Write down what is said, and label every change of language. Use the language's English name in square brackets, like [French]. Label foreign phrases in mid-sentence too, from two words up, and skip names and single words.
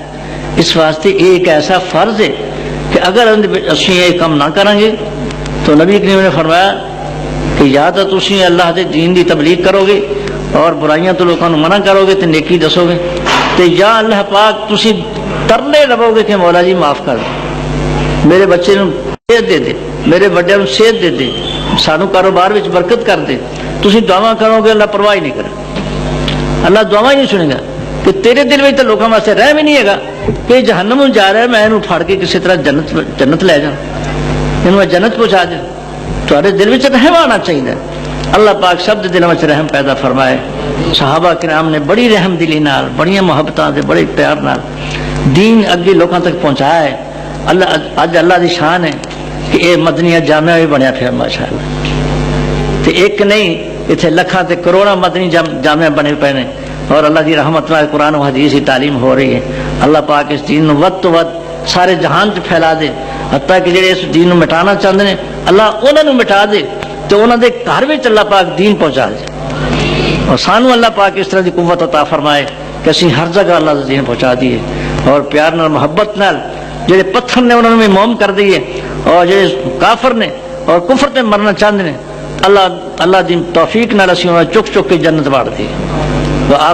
[Punjabi] اس واسطے یہ ایک ایسا فرض ہے کہ اگر اسی یہ کام نہ کریں گے تو نبی کریم نے فرمایا کہ یا تو تسی اللہ دے دین دی تبلیغ کرو گے اور برائیاں تو لوگوں منع کرو گے تو نیکی دسو گے، تو یا اللہ پاک تسی ترلے لو گے کہ مولا جی معاف کر دے، میرے بچے نو صحت دے دے، میرے بڑے نو صحت دے دے، سانو کاروبار وچ برکت کر دے. تسی دعا کرو گے اللہ پرواہ نہیں کرے. [Urdu] اللہ دعا ہی نہیں سنے گا کہ تیرے دل میں تو لوگوں واسطے رحم ہی نہیں ہے گا کہ جہنم جا رہا ہے میں انہوں پھاڑ کے کسی طرح جنت لے جاؤں، انہوں میں جنت پہنچا دیں. تھوڑے دل میں رحم آنا چاہیے. اللہ پاک سب دے دلوں میں رحم پیدا فرمائے. [Punjabi] صحابہ کرام نے بڑی رحم دلی نال بڑی محبتاں دے بڑے پیار نال دین اگے لوگوں تک پہنچایا ہے. اج اللہ دی شان ہے کہ یہ مدنی جامعہ بھی بنیا پھر ماشاءاللہ. تے ایک نہیں اتنے لکھاں تے کروڑاں مدنی جامعہ بنے پے نے اور اللہ دی رحمت نال قرآن و حدیث کی تعلیم ہو رہی ہے. اللہ پاک اس دین ود تو ود سارے جہان چ پھیلا دے، حتیٰ کہ جڑے اس دین مٹانا چاہتے ہیں اللہ انہوں مٹا دے تو انہوں دے گھر میں اللہ پاک دین پہنچا دے. اور سانو اللہ پاک اس طرح کی قوت عطا فرمائے کہ اسی ہر جگہ اللہ کا دین پہنچا دیے اور پیار نال محبت نال جڑے پتھر نے انہوں نے موم کر دیے اور جڑے کافر نے اور کفر تے مرنا چاہتے ہیں اللہ دی توفیق نال اسی انہوں چک چک کے جنت واڑ دی.